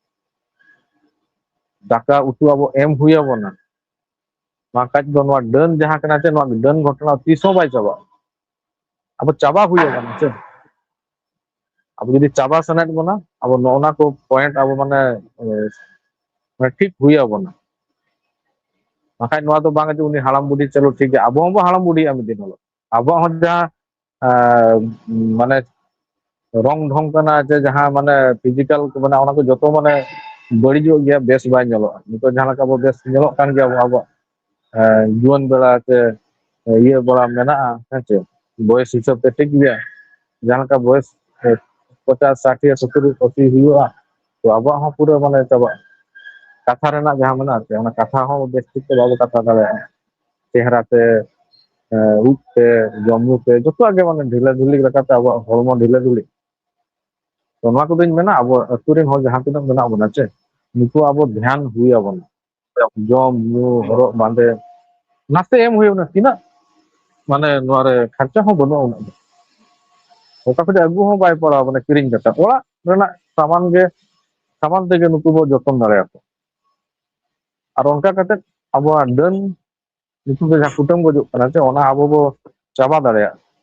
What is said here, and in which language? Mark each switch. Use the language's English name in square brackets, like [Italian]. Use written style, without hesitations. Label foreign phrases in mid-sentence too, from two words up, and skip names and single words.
[Santali] ᱫᱟᱠᱟ ᱩᱛᱩ ᱟᱵᱚ ᱮᱢ ᱦᱩᱭ ᱟᱵᱚᱱᱟ ᱵᱟᱝᱠᱷᱟᱡ ᱫᱚ ᱱᱚᱣᱟ ᱰᱟᱹᱱ ᱡᱟᱦᱟᱸ ᱠᱟᱱᱟ ᱥᱮ ᱱᱚᱣᱟ ᱰᱟᱹᱱ ᱜᱷᱚᱴᱚᱱᱟ ᱛᱤᱥ ᱦᱚᱸ ᱵᱟᱭ ᱪᱟᱵᱟᱜᱼᱟ ᱟᱵᱚ ᱪᱟᱵᱟ ᱦᱩᱭ ᱟᱵᱚᱱᱟ ᱥᱮ ᱟᱵᱚ ᱡᱩᱫᱤ ᱪᱟᱵᱟ ᱥᱟᱱᱟᱭᱮᱫ ᱵᱚᱱᱟ ᱟᱵᱚ ᱱᱚᱜᱼᱱᱟ ᱠᱚ ᱯᱚᱭᱮᱱᱴ ᱟᱵᱚ ᱢᱟᱱᱮ ᱴᱷᱤᱠ ᱦᱩᱭ ᱟᱵᱚᱱᱟ ᱵᱟᱠᱷᱟᱡ ᱱᱚᱣᱟ ᱫᱚ ᱵᱟᱝ ᱡᱮ ᱩᱱᱤ ᱦᱟᱲᱟᱢ ᱵᱩᱰᱷᱤ ᱪᱚᱞᱚ ᱴᱷᱤᱠ ᱜᱮᱭᱟ ᱟᱵᱚ ᱦᱚᱸᱵᱚ ᱦᱟᱲᱟᱢ ᱵᱩᱰᱷᱤᱜᱼᱟ ᱢᱤᱫ ᱫᱤᱱ ᱦᱤᱞᱳᱜ ᱟᱵᱚᱣᱟᱜ ᱦᱚᱸ ᱡᱟᱦᱟᱸ ᱢᱟᱱᱮ rong dhong kana je jaha mane physical ko mane ona ko joto mane barijog gaya bes bai nyelok nito jaha leka bo bes nyelok kan gaya abo juan bela te iya bela mena heche boys hisab te tik gaya jaha leka boys 50 60 70 80 huyuga to abo ha pura mane chaba katha rena jaha mena ase ona katha ho bes tik te babo katha dale chehra te ᱩᱵ ᱛᱮ ᱡᱚᱢᱼᱧᱩ ᱛᱮ ᱡᱚᱛᱚᱣᱟᱜ ᱜᱮ ᱢᱟᱱᱮ ᱰᱷᱤᱞᱟᱹ ᱰᱷᱩᱞᱤ ᱞᱮᱠᱟᱛᱮ ᱟᱵᱚᱣᱟᱜ ᱦᱚᱲᱢᱚ ᱰᱷᱤᱞᱟᱹ ᱰᱷᱩᱞᱤ ᱛᱚ ᱱᱚᱣᱟ ᱠᱚᱫᱚᱧ ᱢᱮᱱᱟ ᱟᱵᱚ ᱟᱹᱛᱩ ᱨᱮᱱ ᱦᱚᱲ ᱡᱟᱦᱟᱸ ᱛᱤᱱᱟᱹᱜ ᱢᱮᱱᱟᱜ ᱵᱚᱱᱟ ᱪᱮ ᱱᱩᱠᱩ ᱟᱵᱚ ᱫᱷᱮᱭᱟᱱ ᱦᱩᱭ ᱟᱵᱚᱱᱟ ᱡᱚᱢ ᱧᱩ ᱦᱚᱨᱚᱜ ᱵᱟᱸᱫᱮ ᱱᱟᱥᱮ ᱮᱢ ᱦᱩᱭᱩᱜᱼᱟ ᱛᱤᱱᱟᱹᱜ ᱢᱟᱱᱮ ᱱᱚᱣᱟ ᱨᱮ ᱠᱷᱚᱨᱪᱟ ᱦᱚᱸ ᱵᱟᱹᱱᱩᱜᱼᱟ ᱩᱱᱟᱹᱜ ᱫᱚ ᱚᱠᱟ ᱠᱷᱚᱡ ᱟᱹᱜᱩ ᱦᱚᱸ ᱵᱟᱭ ᱯᱟᱲᱟᱣ ᱢᱟᱱᱮ ᱠᱤᱨᱤᱧ ᱠᱟᱛᱮ ᱚᱲᱟᱜ ᱨᱮᱱᱟᱜ ᱥᱟᱢᱟᱱ ᱛᱮᱜᱮ ᱱᱩᱠᱩ ᱵᱚ ᱡᱚᱛᱚᱱ ᱫᱟᱲᱮᱭᱟᱠᱚ ᱟᱨ ᱚᱱᱠᱟ ᱠᱟᱛᱮ ᱟᱵᱚᱣᱟᱜ ᱰᱟᱹᱱ ᱱᱩᱠᱩ ᱫᱚ ᱡᱟᱦᱟᱸ ᱠᱩᱴᱟᱹᱢ ᱜᱚᱡᱚᱜ ᱠᱟᱱᱟ ᱥᱮ ᱚᱱᱟ ᱟᱵᱚ ᱵᱚ ᱪᱟᱵᱟ ᱫᱟᱲᱮᱭᱟᱜᱼᱟ